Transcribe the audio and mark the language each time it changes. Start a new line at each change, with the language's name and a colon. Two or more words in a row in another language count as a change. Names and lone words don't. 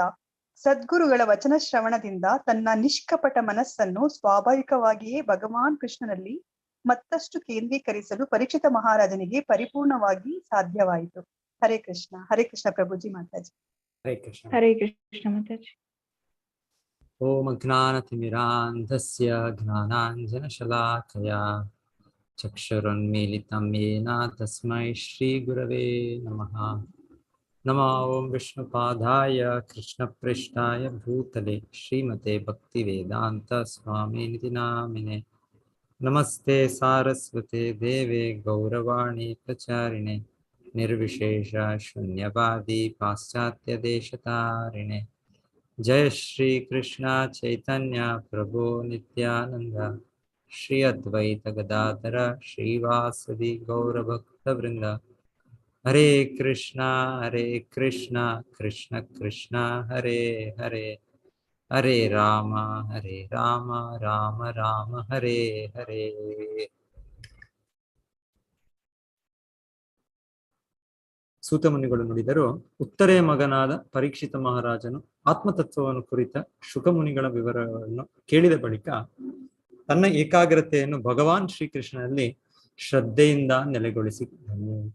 Kannada: ಸದ್ಗುರುಗಳ ವಚನ ಶ್ರವಣದಿಂದ ತನ್ನ ನಿಷ್ಕಪಟ ಮನಸ್ಸನ್ನು ಸ್ವಾಭಾವಿಕವಾಗಿಯೇ ಭಗವಾನ್ ಕೃಷ್ಣನಲ್ಲಿ ಮತ್ತಷ್ಟು ಕೇಂದ್ರೀಕರಿಸಲು ಪರೀಕ್ಷಿತ ಮಹಾರಾಜನಿಗೆ ಪರಿಪೂರ್ಣವಾಗಿ ಸಾಧ್ಯವಾಯಿತು.
Sanskrit: ಹರೇ ಕೃಷ್ಣ. ಹರೇ ಕೃಷ್ಣ ಪ್ರಭುಜಿ ಮಾತಾಜಿ. ಹರೇ ಕೃಷ್ಣ. ಹರೇ ಕೃಷ್ಣ ಮಾತಾಜಿ. ಓಂ ಅಜ್ಞಾನತಿಮಿರಾಂಧಸ್ಯ ಜ್ಞಾನಾಂಜನಶಲಾಕಯಾ ಚಕ್ಷುರುನ್ಮೀಲಿತಂ ಯೇನ ತಸ್ಮೈ ಶ್ರೀ ಗುರವೇ ನಮಃ. ನಮೋ ಓಂ ವಿಷ್ಣುಪಾದಾಯ ಕೃಷ್ಣಪ್ರೇಷ್ಠಾಯ ಭೂತಲೆ ಶ್ರೀಮತೆ ಭಕ್ತಿವೇದಾಂತ ಸ್ವಾಮಿನಿತಿ ನಾಮಿನೆ. ನಮಸ್ತೆ ಸಾರಸ್ವತೆ ದೇವೆ ಗೌರವಾಣಿ ಪ್ರಚಾರಿಣೆ ನಿರ್ವಿಶೇಷ ಶೂನ್ಯವಾದಿ ಪಾಶ್ಚಾತ್ಯ ದೇಶತಾರಿಣೆ. ಜಯ ಶ್ರೀ ಕೃಷ್ಣ ಚೈತನ್ಯ ಪ್ರಭು ನಿತ್ಯಾನಂದ ಶ್ರೀ ಅದ್ವೈತ ಗದಾಧರ ಶ್ರೀವಾಸದಿ ಗೌರಭಕ್ತ ವೃಂದ. ಹರೇ ಕೃಷ್ಣ ಕೃಷ್ಣ ಕೃಷ್ಣ ಹರೇ ಹರೇ, ಹರೇ ರಾಮ ರಾಮ ರಾಮ ಹರೇ ಹರೇ.
Kannada: ಸೂತಮುನಿಗಳು ನುಡಿದರು, ಉತ್ತರೆ ಮಗನಾದ ಪರೀಕ್ಷಿತ ಮಹಾರಾಜನು ಆತ್ಮತತ್ವವನ್ನು ಕುರಿತ ಶುಕಮುನಿಗಳ ವಿವರಗಳನ್ನು ಕೇಳಿದ ಬಳಿಕ ತನ್ನ ಏಕಾಗ್ರತೆಯನ್ನು ಭಗವಾನ್ ಶ್ರೀಕೃಷ್ಣನಲ್ಲಿ ಶ್ರದ್ಧೆಯಿಂದ ನೆಲೆಗೊಳಿಸಿದ್ದನು.